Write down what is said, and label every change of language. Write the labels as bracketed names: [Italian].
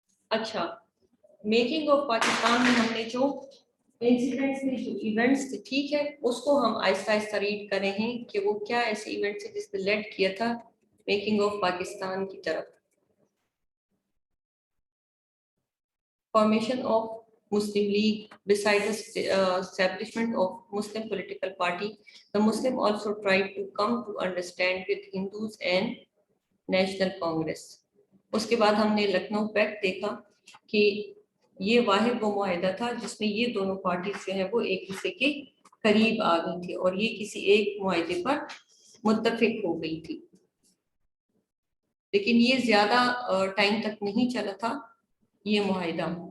[Hindi] अच्छा, making of Pakistan में हमने जो इंसिडेंट्स में जो इवेंट्स थे, ठीक है, उसको हम आहिस्ता आहिस्ता रीड कर रहे हैं कि वो क्या ऐसे इवेंट्स है जिसने लेड किया था मेकिंग ऑफ पाकिस्तान की तरफ. [English] Formation of Muslim League. Besides the establishment of Muslim political party, the Muslim also tried to come to understand with Hindus and National Congress. [Hindi] उसके बाद हमने लखनऊ पैक्ट देखा कि ये वाहिद वो मुआहिदा था जिसमें ये दोनों पार्टीज जो है वो एक दूसरे के करीब आ गई थी और ये किसी एक मुआहिदे पर मुत्तफिक हो गई थी. लेकिन ये ज्यादा टाइम तक नहीं चला था ये मुआहिदा.